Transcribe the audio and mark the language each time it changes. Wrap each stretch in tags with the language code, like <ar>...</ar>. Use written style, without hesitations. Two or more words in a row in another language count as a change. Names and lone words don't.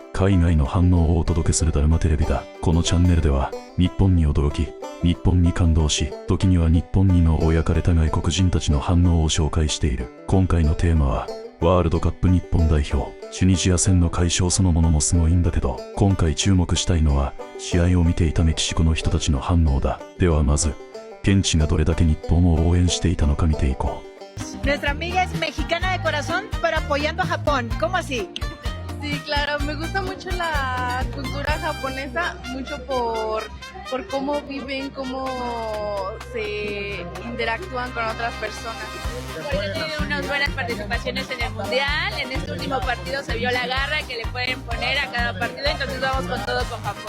<ja>海外の反応をお届けするダルマテレビだ。このチャンネルでは日本に驚き、日本に感動し、時には日本にのを焼かれた外国人たちの反応を紹介している。今回のテーマはワールドカップ日本代表。チュニジア戦の快勝そのものもすごいんだけど、今回注目したいのは試合を見ていたメキシコの人たちの反応だ。ではまず、現地がどれだけ日本を応援していたのか見ていこ</ja> <es>う。Nuestra amiga es mexicana de corazón, pero apoyando a Japón. ¿Cómo así? Sí, claro, me gusta mucho la cultura japonesa, mucho por cómo viven, cómo se interactúan con otras personas. Porque tienen unas buenas participaciones en el Mundial, en este último partido se vio la garra que le pueden poner a cada partido, entonces vamos con todo con Japón.</es>